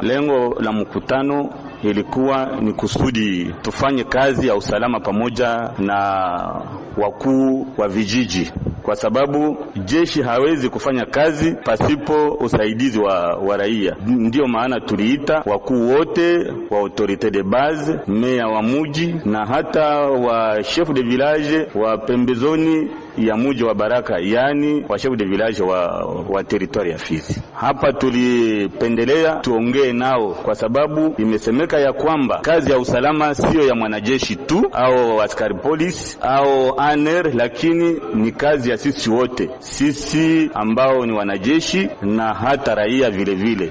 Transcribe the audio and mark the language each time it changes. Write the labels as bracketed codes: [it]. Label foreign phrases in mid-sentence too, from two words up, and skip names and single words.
[sw] Lengo la mkutano ilikuwa ni kusudi tufanye kazi ya usalama pamoja na wakuu wa vijiji, kwa sababu jeshi hawezi kufanya kazi pasipo usaidizi wa raia. Ndio maana tuliita wakuu wote wa [fr] autorite de base, [sw] meya wa muji na hata wa [fr] chef de village [sw] wa pembezoni ya muji wa Baraka, yani wa [fr] chef de village [sw] wa territoire ya Fizi. Hapa tulipendelea tuongee nao kwa sababu imesemeka ya kwamba kazi ya usalama sio ya mwanajeshi tu au askari polisi au ANR, lakini ni kazi ya sisi wote, sisi ambao ni wanajeshi na hata raia vile vile.